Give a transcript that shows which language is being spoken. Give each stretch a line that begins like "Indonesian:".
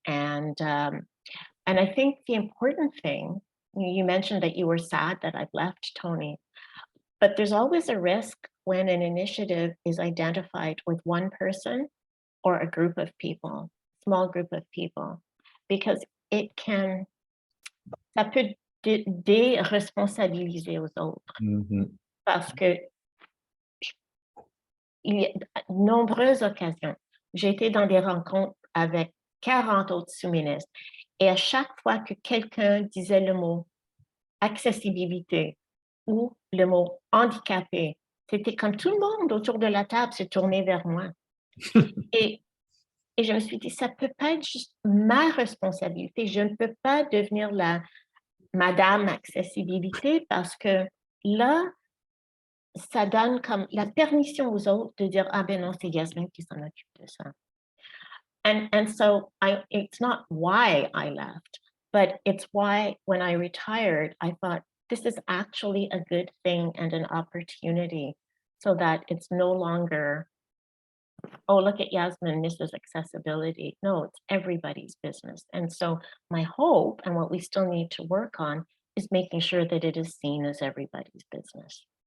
English: And I think the important thing, you mentioned that you were sad that I've left, Tony, but there's always a risk when an initiative is identified with one person or a group of people, small group of people, because it can,
French: ça peut déresponsabiliser aux autres. Parce que il y a de nombreuses occasions, j'ai été dans des rencontres avec 40 autres sous-ministres et à chaque fois que quelqu'un disait le mot accessibilité ou le mot handicapé, c'était comme tout le monde autour de la table se tournait vers moi. Et je me suis dit, ça ne peut pas être juste ma responsabilité. Je ne peux pas devenir la Madame Accessibilité parce que là, ça donne comme la permission aux autres de dire, ah ben non, c'est Yazmine qui s'en occupe de ça.
English: And so it's not why I left, but it's why when I retired, I thought this is actually a good thing and an opportunity so that it's no longer, oh, look at Yazmine, Mrs. Accessibility. No, it's everybody's business. And so my hope and what we still need to work on is making sure that it is seen as everybody's business.